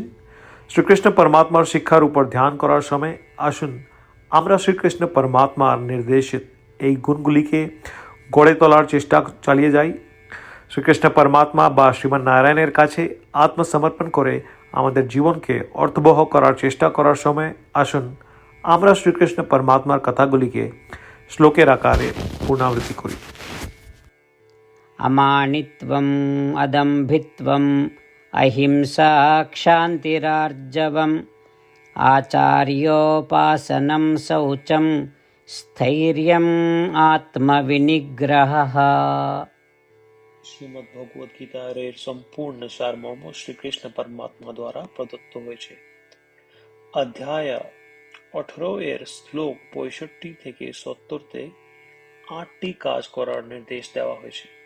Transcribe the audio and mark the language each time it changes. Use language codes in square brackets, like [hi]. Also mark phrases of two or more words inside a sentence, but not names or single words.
[bn] শ্রীকৃষ্ণ পরমাত্মার শিক্ষার উপর ধ্যান করার সময় আসুন আমরা শ্রীকৃষ্ণ পরমাত্মার নির্দেশিত এই গুণগুলিকে গড়ে তোলার চেষ্টা চালিয়ে যাই। শ্রীকৃষ্ণ পরমাত্মা বা শ্রীমান নারায়ণের কাছে আত্মসমর্পণ করে আমাদের জীবনকে অর্থবহ করার চেষ্টা করার সময় আসুন আমরা শ্রীকৃষ্ণ পরমাত্মার কথাগুলিকে শ্লোকের আকারে পুনরাবৃত্তি করি। [sa] अमानित्वम् अदम्भित्वम् अहिंसा क्षान्तिरार्जवम् आचार्योपासनं शौचं स्थैर्यम् आत्मविनिग्रहः। [bn] শ্রীমদ্ ভগবদ গীতার এর সম্পূর্ণ সারমর্ম শ্রীকৃষ্ণ পরমাত্মা দ্বারা প্রদত্ত হয়েছে। অধ্যায় 18 এর শ্লোক 65 থেকে 70-তে 8টি কাজ করার নির্দেশ দেওয়া হয়েছে।